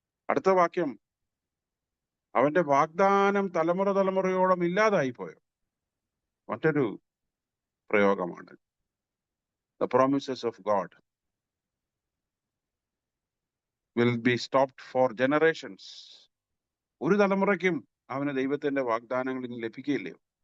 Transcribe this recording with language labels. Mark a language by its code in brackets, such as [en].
[ml] അടുത്ത വാക്യം, അവന്റെ വാഗ്ദാനം തലമുറയോളം ഇല്ലാതായി പോയോ? മറ്റൊരു പ്രയോഗമാണ്. [en] The promises of God will be stopped for generations. [ml] ഒരു തലമുറയ്ക്കും അവന് ദൈവത്തിന്റെ വാഗ്ദാനങ്ങൾ ഇനി ലഭിക്കുകയില്ലയോ?